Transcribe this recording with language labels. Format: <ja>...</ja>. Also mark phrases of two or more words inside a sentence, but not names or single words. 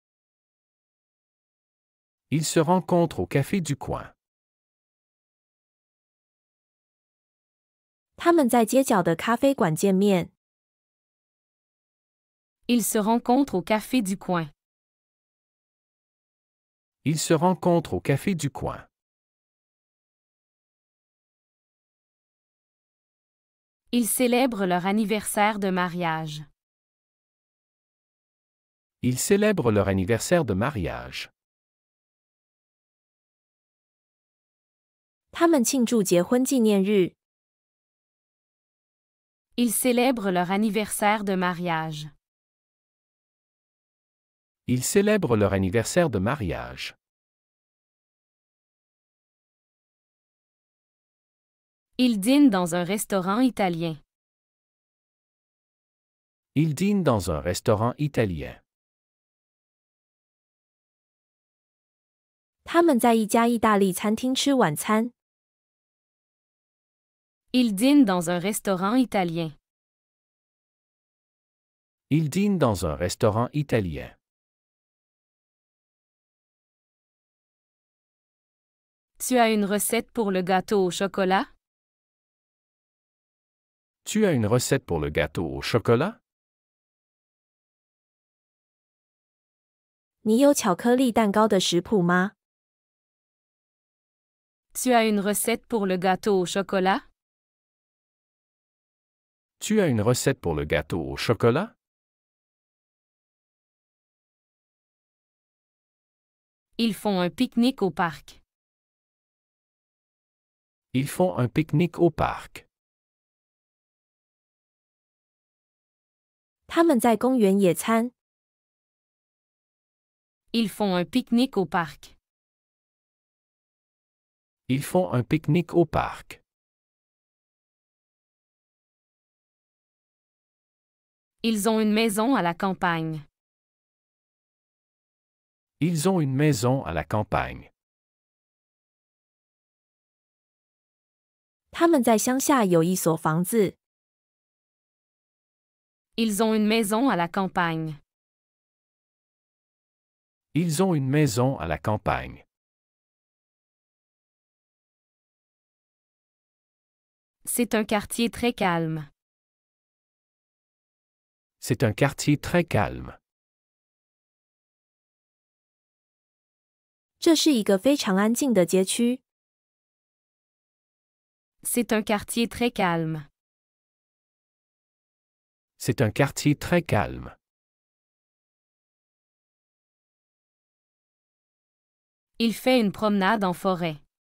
<fr>Ils se rencontrent au café du coin.</fr> <zh>他们在街角的咖啡馆见面。</zh> <fr>Ils se rencontrent au café du coin. Ils se rencontrent au café du coin. Ils célèbrent leur anniversaire de mariage. Ils célèbrent leur anniversaire de mariage.</fr> <zh>他们庆祝结婚纪念日。</zh> <fr>Ils célèbrent leur anniversaire de mariage. Ils célèbrent leur anniversaire de mariage. Ils dînent dans un restaurant italien. Ils dînent dans un restaurant italien.</fr> <zh>他们在一家意大利餐厅吃晚餐。</zh> <fr>Ils dînent dans un restaurant italien. Ils dînent dans un restaurant italien. Tu as une recette pour le gâteau au chocolat? Tu as une recette pour le gâteau au chocolat?</fr> <zh>你有巧克力蛋糕的食谱吗？</zh> <fr>Tu as une recette pour le gâteau au chocolat? Tu as une recette pour le gâteau au chocolat? Ils font un pique-nique au parc. Ils font un pique-nique au parc.</fr> <zh>他们在公园野餐。</zh> <fr>Ils font un pique-nique au parc. Ils font un pique-nique au parc. Ils ont une maison à la campagne. Ils ont une maison à la campagne.</fr> <zh>他们在乡下有一所房子。</zh> <fr>Ils ont une maison à la campagne. Ils ont une maison à la campagne. C'est un quartier très calme. C'est un quartier très calme.</fr> <zh>这是一个非常安静的街区。</zh> <fr>C'est un quartier très calme. C'est un quartier très calme. Il fait une promenade en forêt.</fr>